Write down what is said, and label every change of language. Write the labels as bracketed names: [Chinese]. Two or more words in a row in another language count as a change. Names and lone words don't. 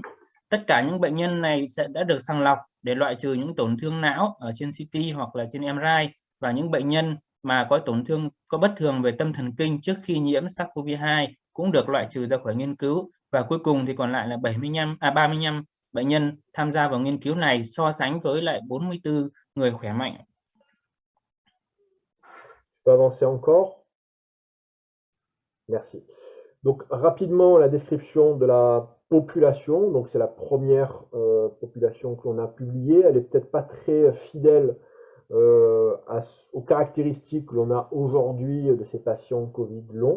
[Vietnamese] Tất cả những bệnh nhân này đã được sàng lọc để loại trừ những tổn thương não ở trên CT hoặc là trên MRI, và những bệnh nhân mà có tổn thương, có bất thường về tâm thần kinh trước khi nhiễm SARS-CoV-2 cũng được loại trừ ra khỏi nghiên cứu. Và cuối cùng thì còn lại là 35 bệnh nhân tham gia vào nghiên cứu này so sánh với lại 44 người khỏe mạnh. [French] Je peux avancer encore? Merci. Donc rapidement la description de la population. Donc c'est la première population que l'on a publiée. Elle est peut-être pas très fidèle aux caractéristiques que l'on a aujourd'hui de ces patients Covid longs.